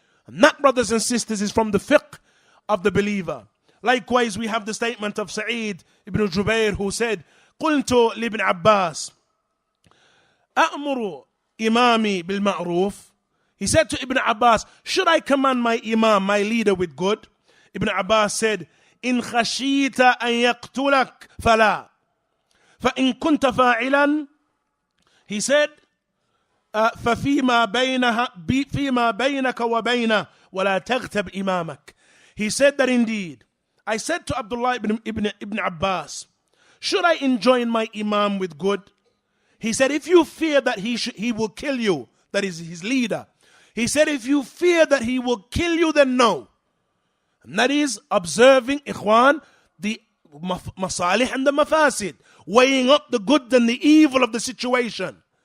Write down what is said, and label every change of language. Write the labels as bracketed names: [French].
[English] And that, brothers and sisters, is from the fiqh of the believer. Likewise, we have the statement of Sa'id ibn Jubair, who said, [Arabic] قلت لابن عباس أأمر إمامي بالمعروف. [English] He said to Ibn Abbas, should I command my imam, my leader, with good? Ibn Abbas said, [Arabic] إن خشيت أن يقتلك فلا فإن كنت فاعلا. [English] He said, [Arabic] ففيما بينك وبينه ولا تغتب إمامك. [English] He said that indeed, I said to Abdullah ibn Abbas, should I enjoin my imam with good? He said, if you fear that he will kill you, that is his leader. He said, if you fear that he will kill you, then no. And that is observing, ikhwan, the masalih and the mafasid, weighing up the good and the evil of the situation.